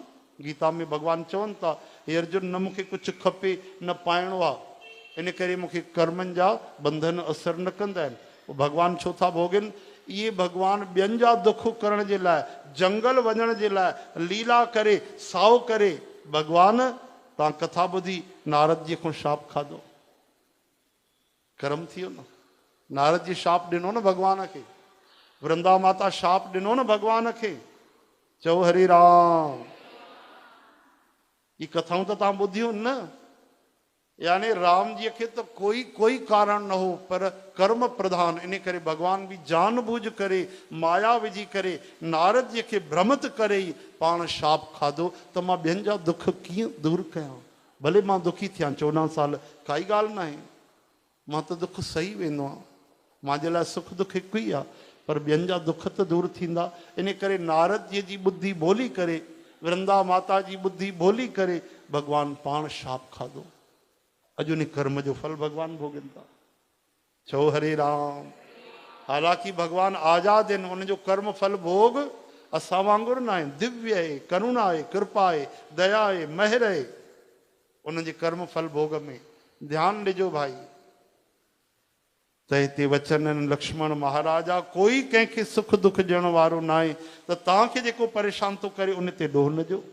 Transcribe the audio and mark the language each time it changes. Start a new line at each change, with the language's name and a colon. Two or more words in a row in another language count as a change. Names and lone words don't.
Sindhi: गीता में भॻवान चवनि था, हे अर्जुन, न मूंखे कुझु खपे न पाइणो आहे, इन करे मूंखे कर्मनि जा बंधन असर न कंदा आहिनि। भॻवान छो था भोगनि? इहे भॻवान ॿियनि जा दुख करण जे लाइ, जंगल वञण जे लाइ, लीला करे, साओ करे। भॻवान, तव्हां कथा ॿुधी, नारद जी खां शाप खाधो, कर्म थी वियो न। नारद जी शाप ॾिनो न भॻवान खे, वृंदा माता शाप ॾिनो न भॻवान खे। चओ हरे राम। ये कथाऊं तो तव्हां ॿुधियूं न। यानी राम जी खे तो कोई कारण न हो, पर कर्म प्रधान, इन करे भगवान भी जानबूझ करे, माया विझी करे, नारद जी खे भ्रमित करे पाण शाप खाधो त मां ॿियनि जा दुख कीअं दूर कयां। भले मां दुखी थियां 14 साल, काई ॻाल्हि न आहे, मां त दुख सही वेंदो आहियां, मुंहिंजे लाइ सुख दुख हिकु ई आहे, पर ॿियनि जा दुख त दूर थींदा। इन करे नारद जी बुद्धि बोली करे, वृंदा माता जी बुद्धि बोली करे भगवान पाण शाप खाधो। अॼु उन कर्म जो फल भगवान भोगनि था। चओ हरे राम। हालांकि भगवान आज़ाद आहिनि, उनजो कर्म फल भोग असां वांगुरु न आहे। दिव्य आहे, करुणा आहे, कृपा आहे, दया आहे, महर आहे उनजे कर्म फल भोग में। ध्यानु ॾिजो भाई। त हिते वचन आहिनि लक्ष्मण महाराजा, कोई कंहिंखे सुख दुख ॾियण वारो न आहे, त तव्हांखे जेको परेशान थो करे उन ते ॾोह न ॾियो।